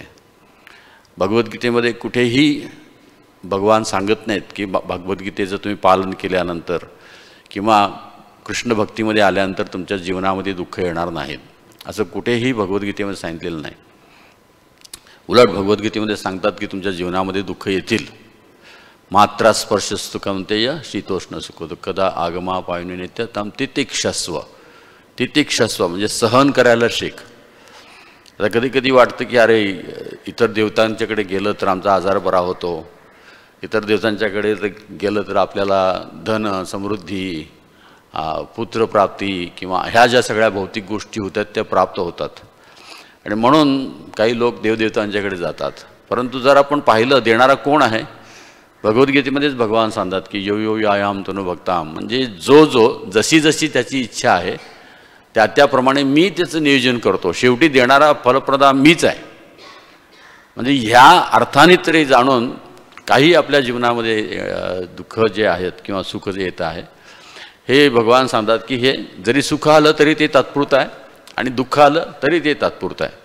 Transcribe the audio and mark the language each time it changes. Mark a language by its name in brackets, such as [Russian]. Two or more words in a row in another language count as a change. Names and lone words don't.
[Marathi] भगवद्गीतेमध्ये कुठेही भगवान सांगत नाहीत की भगवद्गीतेचं तुम्ही पालन केल्यानंतर किंवा कृष्ण भक्तीमध्ये आल्यानंतर तुमच्या जीवनामध्ये दुःख येणार नाहीत, असं कुठेही भगवद्गीतेमध्ये सांगितलेलं नाही. उलट भगवद्गीतेमध्ये सांगतात की तुमच्या जीवनामध्ये दुःख येतील. [Sanskrit] मात्रा स्पर्शस्तु कौंतेय शीतोष्ण सुख दुःखदा आगमा पायुनी नित्य तम तितिक्षस्व. [Marathi] तितिक्षस्व म्हणजे सहन करायला शिक. आता कधी कधी वाटतं की अरे इतर देवतांच्याकडे गेलं तर आमचा आजार बरा होतो, इतर देवतांच्याकडे गेलं तर आपल्याला धन समृद्धी, पुत्रप्राप्ती किंवा ह्या ज्या सगळ्या भौतिक गोष्टी होतात त्या प्राप्त होतात, आणि म्हणून काही लोक देवदेवतांच्याकडे जातात. परंतु जर आपण पाहिलं देणारा कोण आहे, भगवद्गीतेमध्येच भगवान सांगतात की [Sanskrit] यो यो यायाम तनु भक्ताम. [Marathi] म्हणजे जो जशी जशी त्याची इच्छा आहे त्याप्रमाणे मी त्याचं नियोजन करतो. शेवटी देणारा फलप्रदा मीच आहे. म्हणजे ह्या अर्थाने तरी जाणून काही आपल्या जीवनामध्ये दुःख जे आहेत किंवा सुख जे येत आहे हे भगवान सांगतात की हे जरी सुख आलं तरी ते तात्पुरतं आहे आणि दुःख आलं तरी ते तात्पुरतं आहे.